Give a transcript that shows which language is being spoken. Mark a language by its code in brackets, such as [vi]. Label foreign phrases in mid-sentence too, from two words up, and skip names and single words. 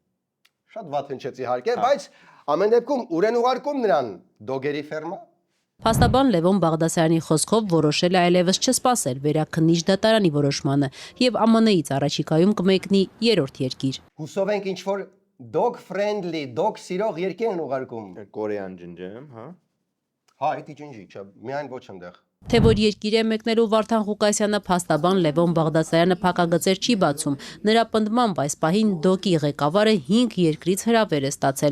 [hy] Շատ վատ հնչեց իհարկե, բայց ամեն դեպքում ուր են ուղարկում նրան դոգերի ֆերմա։ Փաստաբան Լևոն Բաղդասարյանի խոսքով որոշել է այլևս չսպասել վերաքննիչ դատարանի որոշմանը եւ ԱՄՆ-ից առաջիկայում կմեկնի երրորդ երկիր։ Հուսով ենք ինչ որ [en] dog friendly, [hy] dog սիրող երկիր են ուղարկում։ Կորեան ջնջեմ, հա։ Հա, դա ջնջի, չէ, միայն ոչ այնտեղ։ Թե որ երկիր է մեկնելու Վարդան Ղուկասյանը փաստաբան Լևոն Բաղդասարյանը փակագծեր չի բացում։ Նրա պնդմամբ այս պահին դոկի ղեկավարը 5 երկրից հրավեր է ստացել։